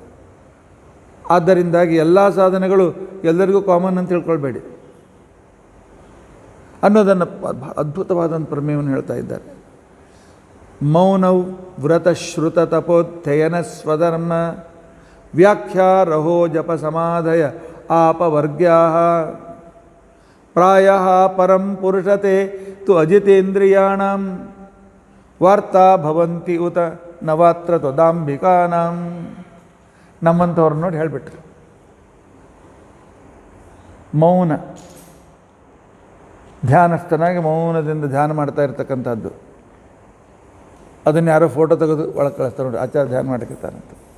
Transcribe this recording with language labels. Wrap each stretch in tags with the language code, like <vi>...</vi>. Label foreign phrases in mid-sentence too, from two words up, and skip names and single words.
<kn>ಆದ್ದರಿಂದಾಗಿ ಎಲ್ಲ ಸಾಧನೆಗಳು ಎಲ್ಲರಿಗೂ ಕಾಮನ್ ಅಂತ ತಿಳ್ಕೊಳ್ಬೇಡಿ ಅನ್ನೋದನ್ನು ಅದ್ಭುತವಾದಂಥ ಪ್ರಮೇಯವನ್ನು ಹೇಳ್ತಾ ಇದ್ದಾರೆ.</kn> <sa>ಮೌನೌ ವ್ರತ ಶ್ರುತ ತಪೋಧ್ಯಯನ ಸ್ವಧರ್ಮ ವ್ಯಾಖ್ಯಾ ರಹೋ ಜಪ ಸಮಾಧಯ ಆಪವರ್ಗ್ಯಾ ಪ್ರಾಯಃ ಪರಂ ಪುರುಷತೆ ತು ಅಜಿತೇಂದ್ರಿಯಾಣಾಂ ವಾರ್ತಾ ಭವಂತಿ ಉತ ನವಾತ್ರ ತ್ವದಾಂಬಿಕಾನಾಂ.</sa> <kn>ನಮ್ಮಂಥವ್ರನ್ನ ನೋಡಿ ಹೇಳಿಬಿಟ್ರು. ಮೌನ, ಧ್ಯಾನಸ್ಥನಾಗಿ ಮೌನದಿಂದ ಧ್ಯಾನ ಮಾಡ್ತಾ ಇರ್ತಕ್ಕಂಥದ್ದು. ಅದನ್ನು ಯಾರೋ ಫೋಟೋ ತೆಗೆದು ಒಳಗೆ ಕಳಿಸ್ತಾರೆ ನೋಡಿ, ಆಚಾರ ಧ್ಯಾನ ಮಾಡ್ತಿರ್ತಾರಂತ.</kn>